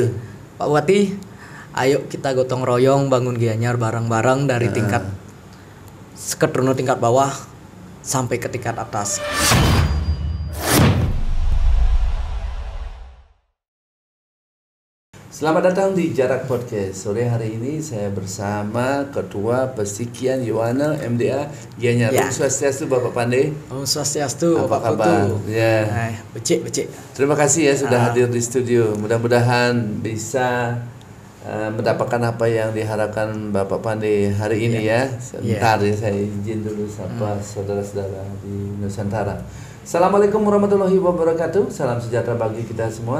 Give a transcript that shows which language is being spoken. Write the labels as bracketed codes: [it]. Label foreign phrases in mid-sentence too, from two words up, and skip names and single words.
[id] Pak Bupati, ayo kita gotong royong bangun Gianyar bareng-bareng dari tingkat Seketrunu tingkat bawah sampai ke tingkat atas. Selamat datang di Jarak Podcast. Sore hari ini saya bersama Ketua Pesikian Yohano MDA Gianyar. [ban] Om Swastiastu [id] Bapak Pandey. [ban] Om Swastiastu [id] Bapak kabar? Ya. Becik. Terima kasih ya sudah hadir di studio. Mudah-mudahan bisa mendapatkan apa yang diharapkan Bapak Pandey hari ini ya. Sebentar ya saya izin dulu sapa saudara-saudara di Nusantara. [ar] السلام عليكم ورحمة الله وبركاته. [id] Salam sejahtera bagi kita semua.